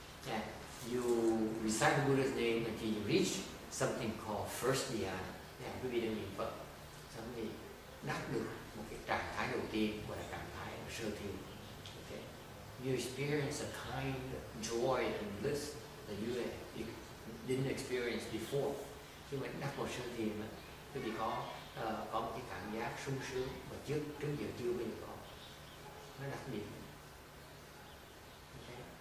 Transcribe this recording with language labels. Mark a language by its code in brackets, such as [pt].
[en] And you recite the Buddha's name until you reach something called first dhyana. [vi] Quý vị đang niệm Phật, xong thì đắc được một cái trạng thái đầu tiên gọi là trạng thái sơ thiền. [en] Okay? You experience a kind of joy and bliss that you didn't experience before. [vi] Khi mà đắc vào sơ thiền, quý vị có một cái cảm giác sung sướng mà trước giờ chưa bao giờ có. Nó đặc biệt. Okay.